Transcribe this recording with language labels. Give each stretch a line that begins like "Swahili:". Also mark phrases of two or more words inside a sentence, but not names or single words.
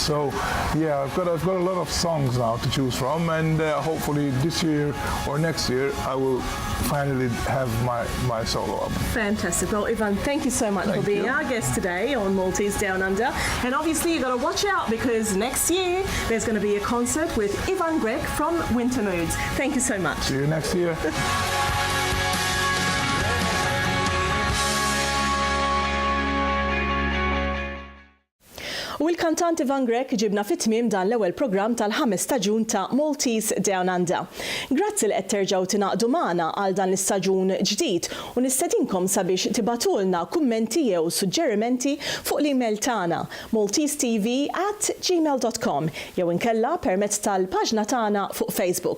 English: So I've got a lot of songs now to choose from, and hopefully this year or next year I will finally have my solo album. Fantastic. Well, Ivan, thank you so much for being our guest today on Maltese DownUnder. And obviously you've got to watch out because next year there's going to be a concert with Ivan Grech from Winter Moods. Thank you so much. See you next year.
Maltese: U l-kantant Ivan Grech ġibna fit-tmiem dan l-ewwel programm tal-5 staġun ta' Maltese DownUnder. Grazzi li qed terġgħu tingħaqdu magħna għal dan l-istaġun ġdid u nistedinkom sabiex tibatulna kummenti jew suġġerimenti fuq l-email tagħna maltesetv@gmail.com jew inkella permezz tal-paġna tagħna fuq Facebook.